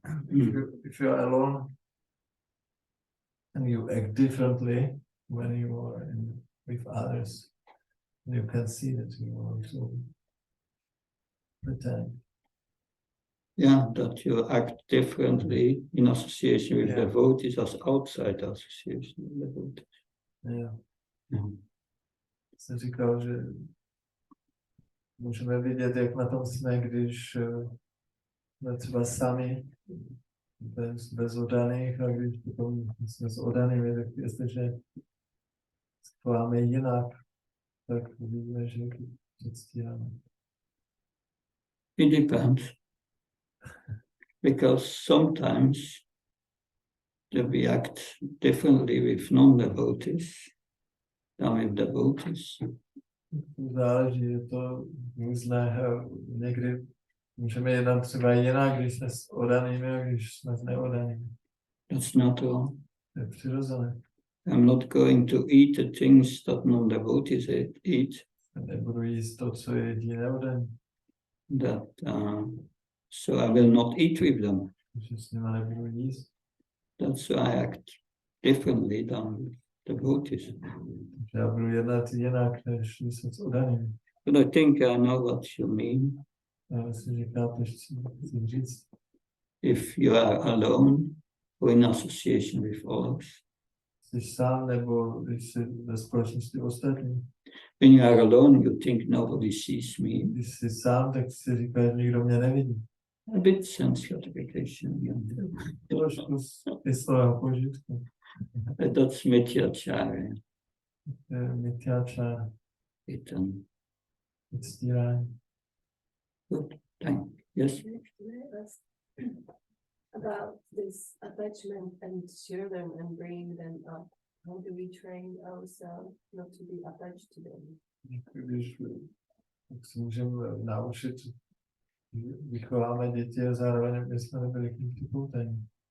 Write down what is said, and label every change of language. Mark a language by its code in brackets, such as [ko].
[en] If you are alone and you act differently when you are with others, you can see that you also pretend. Yeah, that you act differently in association with devotees as outside association with devotees. Yeah. Yeah. [cs] Jsem říkal, že můžeme vidět, jak na tom jsme, když jsme třeba sami bez oddaných, a když potom jsme s oddanými, tak jestliže chováme jinak, tak vidíme, že předstíráme. [en] It depends. Because sometimes we act differently with non-devotees than with devotees. [cs] Záleží, je to různé. Někdy můžeme jednat třeba jinak, když jsme s oddanými, a když jsme s neoddanými. [en] That's not all. [cs] To je přirozené. [en] I'm not going to eat the things that non-devotees eat. [cs] Nebudu jíst to, co jedí neoddaní. [en] That so I will not eat with them. [cs] Takže s nimi nebudu jíst. [en] That's why I act differently than devotees. [cs] Takže já budu jednat jinak, než když jsem s oddanými. [en] But I think I know what you mean. [cs] Já myslím, že chápeš, co chci říct. [en] If you are alone or in association with others. [cs] Jsi sám, nebo když jsi ve společnosti ostatní. [en] When you are alone, you think nobody sees me. [cs] Když jsi sám, tak si říkáš, že nikdo mě nevidí. [en] A bit sense gratification. [cs] Trošku z svého požitku. [en] That's Mityachara. [cs] Mityáčára. Uctívání. [en] Good, thank you. Yes? Can I ask about this attachment and children and bringing them up? How do we train ourselves not to be attached to them? [cs] Když se můžeme naučit, vychováme děti a zároveň, aby jsme nebyli k nim připoutaní.